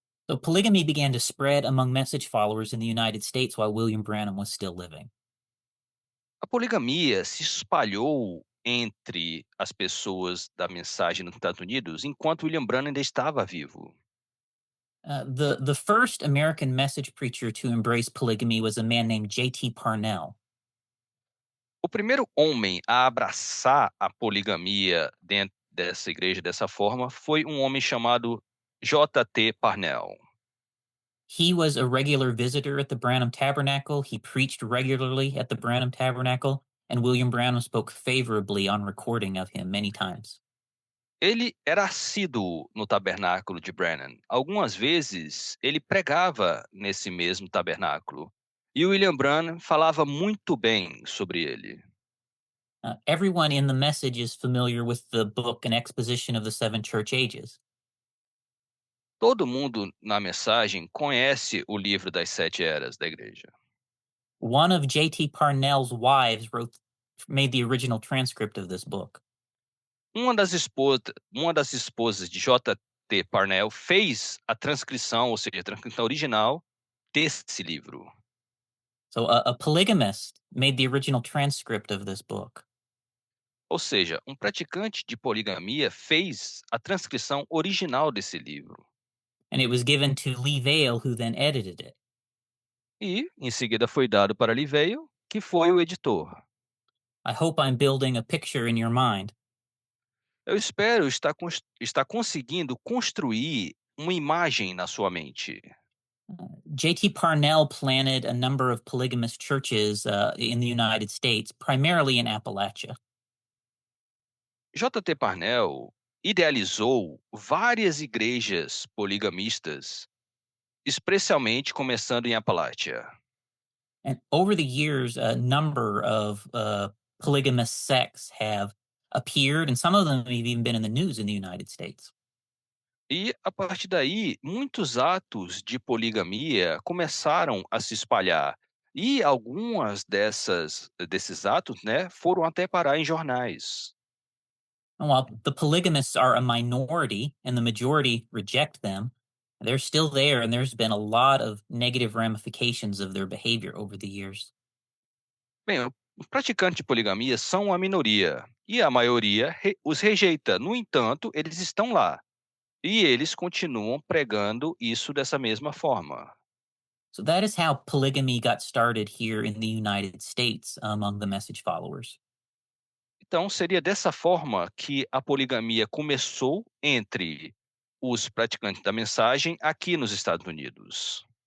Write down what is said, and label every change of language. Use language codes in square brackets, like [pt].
[en] So polygamy began to spread among message followers in the United States while William Branham was still living. [pt] A poligamia se espalhou entre as pessoas da mensagem nos Estados Unidos enquanto William Branham ainda estava vivo. [en] The first American message preacher to embrace polygamy was a man named J.T. Parnell. [pt] O primeiro homem a abraçar a poligamia dentro dessa igreja dessa forma foi um homem chamado J.T. Parnell. [en] He was a regular visitor at the Branham Tabernacle. He preached regularly at the Branham Tabernacle, and William Branham spoke favorably on recording of him many times. [pt] Ele era assíduo no tabernáculo de Branham. Algumas vezes ele pregava nesse mesmo tabernáculo. E William Branham falava muito bem sobre ele. [en] Everyone in the message is familiar with the book and exposition of the seven church ages. [pt] Todo mundo na mensagem conhece o livro das 7 eras da igreja. [en] One of J.T. Parnell's wives made the original transcript of this book. [pt] Uma das esposas de J.T. Parnell fez a transcrição, ou seja, a transcrição original desse livro. [en] So a polygamist made the original transcript of this book. [pt] Ou seja, um praticante de poligamia fez a transcrição original desse livro. [en] And it was given to Lee Vale, who then edited it. [pt] E, em seguida, foi dado para Liveo, que foi o editor. [en] I hope I'm building a picture in your mind. [pt] Eu espero estar conseguindo construir uma imagem na sua mente. [en] J.T. Parnell planted a number of polygamous churches in the United States, primarily in Appalachia. [pt] J.T. Parnell idealizou várias igrejas poligamistas, especialmente começando em Appalachia. [en] And over the years, a number of polygamous sects have appeared, and some of them have even been in the news in the United States. [pt] E a partir daí, muitos atos de poligamia começaram a se espalhar. E algumas desses atos, né, foram até parar em jornais. [en] And while the polygamists are a minority and the majority reject them, they're still there, and there's been a lot of negative ramifications of their behavior over the years. [pt] Bem, os praticantes de poligamia são a minoria e a maioria os rejeita. No entanto, eles estão lá e eles continuam pregando isso dessa mesma forma. [en] So that is how polygamy got started here in the United States among the message followers. [pt] Então, seria dessa forma que a poligamia começou entre os praticantes da mensagem aqui nos Estados Unidos.